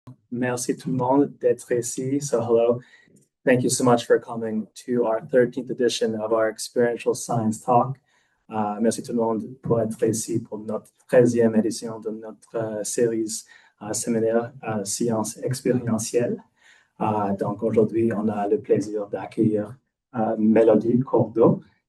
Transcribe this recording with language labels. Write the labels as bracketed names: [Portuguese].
[French] Merci tout le monde d'être ici. [English] So hello. Thank you so much for coming to our 13th edition of our Experiential Science Talk. [French] Merci tout le monde pour être ici pour notre 13e édition de notre série séminaire Sciences expérientielles. Donc aujourd'hui, on a le plaisir d'accueillir Mélodie Courdeau.